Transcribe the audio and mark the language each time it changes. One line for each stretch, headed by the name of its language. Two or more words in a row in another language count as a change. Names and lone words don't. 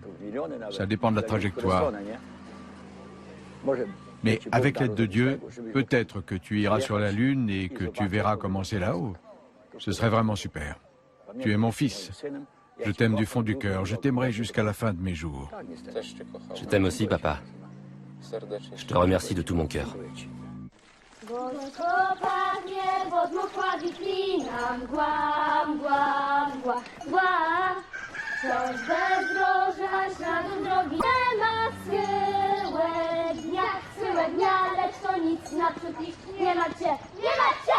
French: Ça dépend de la trajectoire. Mais avec l'aide de Dieu, peut-être que tu iras sur la Lune et que tu verras comment c'est là-haut. Ce serait vraiment super. Tu es mon fils. Je t'aime du fond du cœur. Je t'aimerai jusqu'à la fin de mes jours. Je t'aime aussi, papa. Je te remercie de tout mon cœur.
Polish: Coś bezdroża, śladu drogi nie ma schyłek dnia, lecz to nic naprzód iść nie macie, nie macie!